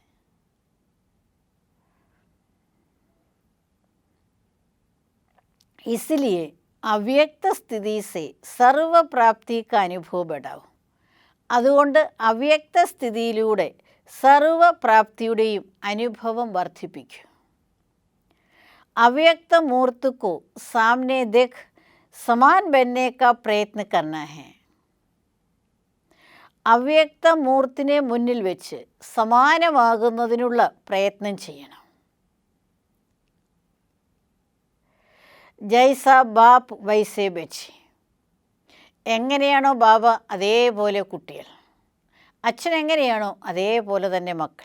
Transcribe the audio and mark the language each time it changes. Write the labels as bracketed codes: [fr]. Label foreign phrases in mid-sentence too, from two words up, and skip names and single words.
[hi] इसलिए अव्यक्त स्थिति से सर्व प्राप्ति का अनुभव बढ़ाओ. [ml] അതുകൊണ്ട് അവ്യക്ത സ്ഥിതിയിലൂടെ സർവപ്രാപ്തിയുടെയും അനുഭവം വർദ്ധിപ്പിക്കും. [hi] അവ്യക്ത मूर्त को सामने देख समान बनने का प्रयत्न करना है. [ml] അവ്യക്ത മൂർത്തിനെ മുന്നിൽ വെച്ച് സമാനമാകുന്നതിനുള്ള പ്രയത്നം ചെയ്യണം. [hi] जैसा बाप वैसे बच्चे. [ml] എങ്ങനെയാണോ ബാബ അതേപോലെ കുട്ടികൾ, അച്ഛൻ എങ്ങനെയാണോ അതേപോലെ തന്നെ മക്കൾ.